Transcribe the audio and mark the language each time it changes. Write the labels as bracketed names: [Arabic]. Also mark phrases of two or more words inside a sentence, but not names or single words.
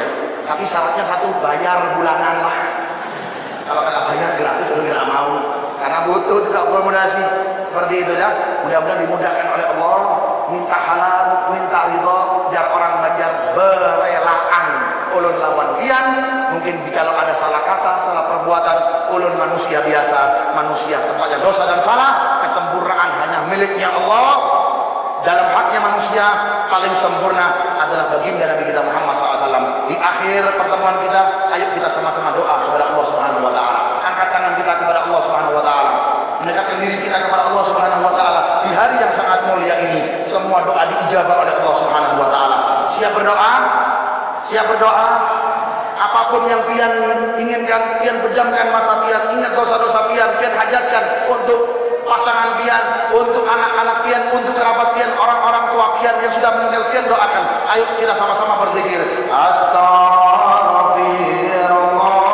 [Indonesian] Tapi syaratnya satu, bayar bulanan lah. Kalau kena bayar gratis ulun tidak mau, karena butuh juga akomodasi seperti itu ya. Mudah-mudahan dimudahkan oleh Allah. Minta halal, minta ridho, biar orang Banjar berelaan ulun lawan ian. Mungkin jikalau ada salah kata, salah perbuatan, ulun manusia biasa, manusia tempatnya dosa dan salah. Kesempurnaan hanya miliknya Allah. Dalam haknya manusia paling sempurna adalah baginda Nabi kita Muhammad SAW. Di akhir pertemuan kita, ayo kita sama-sama doa kepada Allah [Arabic] سبحانه وتعالى. [Indonesian] Angkat tangan kita kepada Allah [Arabic] سبحانه وتعالى, [Indonesian] mendekatkan diri kita kepada Allah [Arabic] سبحانه وتعالى. [Indonesian] Di hari yang sangat mulia ini, semua doa diijabah oleh Allah [Arabic] سبحانه وتعالى. [Indonesian] Siap berdoa? Siap berdoa? Apapun yang pian inginkan, pian pejamkan mata pian, ingat dosa-dosa pian, pian hajatkan untuk pasangan pian, untuk anak-anak pian, untuk kerabat pian, orang-orang tua pian yang sudah meninggal pian, doakan. Ayo kita sama-sama berzikir. Astaghfirullah.